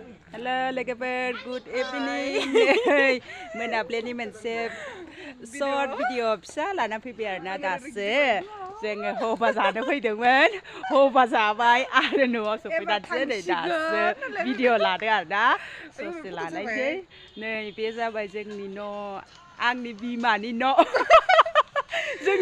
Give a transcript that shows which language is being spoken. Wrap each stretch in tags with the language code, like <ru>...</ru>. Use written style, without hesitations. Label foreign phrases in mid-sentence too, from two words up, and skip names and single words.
<brx>Halo logoफोर</brx> <en>good evening</en> <brx>मोनाबिलिनि मोनसे</brx> <en>short video</en> <brx>फिसा लाना फैबाय आरोना दासो जोङो हबा जानो फैदोंमोन हबा जाबाय आरो न'आव सफैनानैसो नै दासो भिडिअ लादों आरोना ससे लानायसै नै बे जाबाय जोंनि न' आंनि बिमानि न' जोंनि</brx>